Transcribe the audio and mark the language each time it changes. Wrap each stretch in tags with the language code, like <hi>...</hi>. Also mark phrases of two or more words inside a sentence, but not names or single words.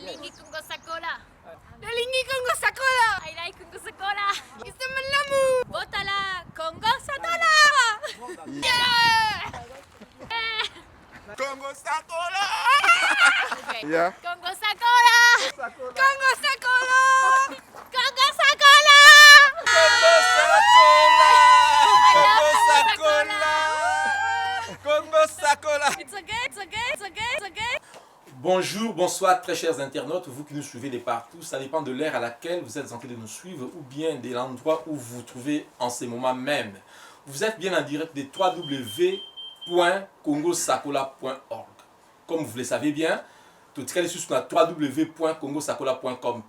<ln>Congo Sakola. Nalingi Congo Sakola.</ln> <en>I like Congo Sakola.</en> <ln>Istamalamu. Botala Congo Sakola.</ln> <en>Yeah. Congo Sakola. Okay. Yeah. Congo Sakola. Congo Sakola. Congo Sakola. Congo Sakola. I love Congo Congo Sakola. Congo Sakola. It's okay. It's okay. It's okay. It's okay.</en> <fr>Bonjour, bonsoir très chers internautes, vous qui nous suivez de partout, ça dépend de l'ère à laquelle vous êtes en train de nous suivre ou bien de l'endroit où vous vous trouvez en ce moment même. Vous êtes bien en direct de www.congosakola.org. Comme vous le savez bien, tout ce qui est sur www.congosakola.com.</fr>